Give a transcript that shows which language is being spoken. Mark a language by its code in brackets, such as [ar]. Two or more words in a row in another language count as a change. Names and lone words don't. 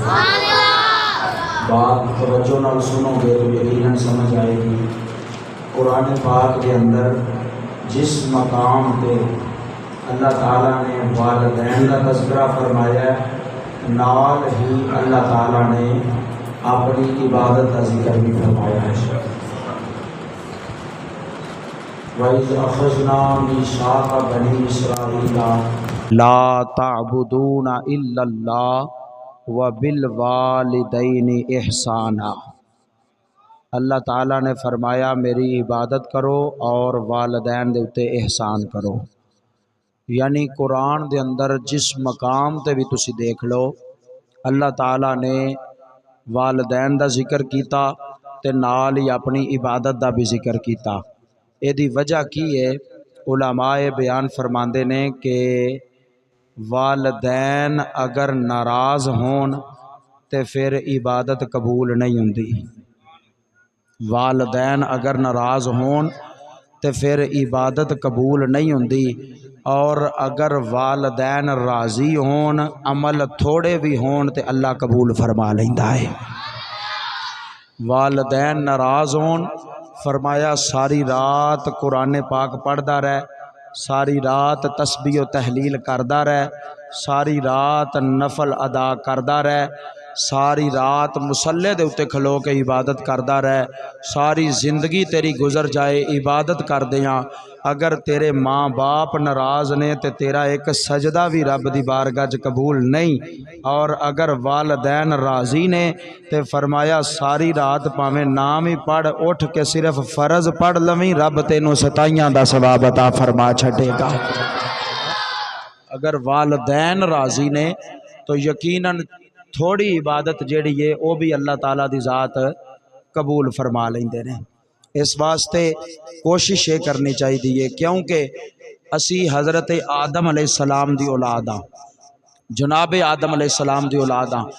[ur] بات توجہ نال سنو گے تو یقیناً سمجھ آئے گی۔ قرآن پاک کے اندر جس مقام تے اللہ تعالیٰ نے والدین کا تذکرہ فرمایا ہے، نال ہی اللہ تعالیٰ نے اپنی عبادت کا ذکر بھی فرمایا ہے۔ [ar] وَإِذْ أَخَذْنَا مِيثَاقَ بَنِي إِسْرَائِيلَ لَا تَعْبُدُونَ إِلَّا اللَّهَ وَبِالْوَالِدَيْنِ إِحْسَانًا۔ [ur] اللہ تعالیٰ نے فرمایا میری عبادت کرو اور والدین دے اتے احسان کرو۔ [pa] یعنی قرآن دے اندر جس مقام تے بھی تسی دیکھ لو، اللہ تعالیٰ نے والدین دا ذکر کیتا تے نال ہی اپنی عبادت دا بھی ذکر کیتا۔ اے دی وجہ کی ہے؟ علماء بیان فرماندے نے کہ والدین اگر ناراض ہون تے پھر عبادت قبول نہیں ہوندی۔ والدین اگر ناراض ہون تے پھر عبادت قبول نہیں ہوندی، اور اگر والدین راضی ہون، عمل تھوڑے بھی ہون تے اللہ قبول فرما لیندا ہے۔ والدین ناراض ہون، فرمایا ساری رات قرآن پاک پڑھدا رہ، ساری رات تسبیح و تحلیل کردا رہ، ساری رات نفل ادا کردا رہ، ساری رات مصلے دے اتے کھلو کے عبادت کردا رہ، ساری زندگی تیری گزر جائے عبادت کردیاں، اگر تیرے ماں باپ ناراض نے تے تیرا ایک سجدہ بھی رب دی بارگاہ وچ قبول نہیں، اور اگر والدین راضی نے تے فرمایا ساری رات پاویں نام ہی پڑھ، اٹھ کے صرف فرض پڑھ لویں، رب تینوں 27 دا ثواب عطا فرما چھڈے گا۔ اگر والدین راضی نے تو یقیناً تھوڑی عبادت جیڑی ہے وہ بھی اللہ تعالیٰ دی ذات قبول فرما لیندے نے۔ اس واسطے کوشش یہ کرنی چاہیے، کیونکہ اسی حضرت آدم علیہ السلام دی اولاد ہاں، جناب آدم علیہ السلام دی اولاد ہاں۔